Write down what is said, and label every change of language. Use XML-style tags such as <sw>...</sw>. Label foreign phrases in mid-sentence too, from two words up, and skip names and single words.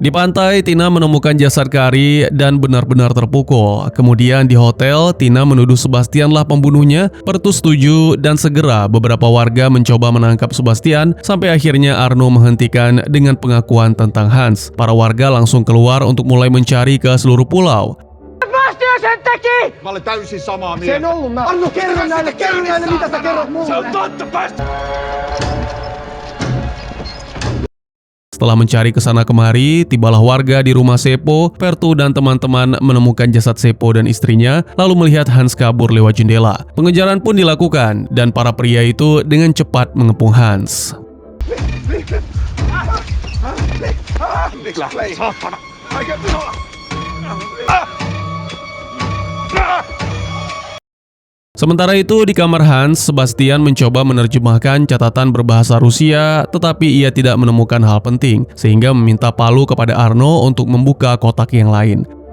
<id>Di pantai, Tina menemukan jasad Kari dan benar-benar terpukul. Kemudian di hotel, Tina menuduh Sebastian lah pembunuhnya. Pertu setuju dan segera beberapa warga mencoba menangkap Sebastian sampai akhirnya Arno menghentikan dengan pengakuan tentang Hans. Para warga langsung keluar untuk mulai mencari ke seluruh pulau.</id> <fi>Sebastian sen teki! Mä olen täysin samaa Se en ollut mä. Arno, kerro näille, mitä sä kerrot mulle. Se on totta, päästä!</fi> <id>Setelah mencari kesana kemari, tibalah warga di rumah Seppo. Pertu dan teman-teman menemukan jasad Seppo dan istrinya, lalu melihat Hans kabur lewat jendela. Pengejaran pun dilakukan, dan para pria itu dengan cepat mengepung Hans.</id> <fi>Niklas, saatana!</fi> <id>Sementara itu di kamar Hans, Sebastian mencoba menerjemahkan catatan berbahasa Rusia, tetapi ia tidak menemukan hal penting, sehingga meminta palu kepada Arno untuk membuka kotak yang lain.</id>